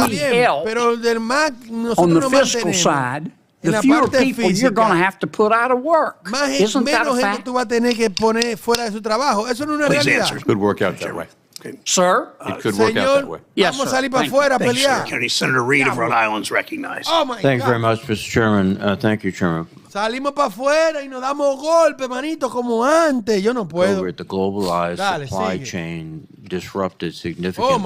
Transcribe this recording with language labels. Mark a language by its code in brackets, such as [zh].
[en] we help on the fiscal side, the fewer people you're going to have to put out of work. Isn't that a fact? [es] Tú vas a tener que poner fuera de su trabajo. Eso no es una realidad. [en] It could work out that way. Sir? It could work out that way. Yes, [es] vamos a salir para afuera a pelear. [en] County Senator Reid of Rhode Island is recognized. Oh my Thanks God. very much, Mr. Chairman. Thank you, Chairman. [es] Salimos para afuera y nos damos golpes, manito, como antes. Yo no puedo. [en] Over at the globalized supply chain disrupted significantly.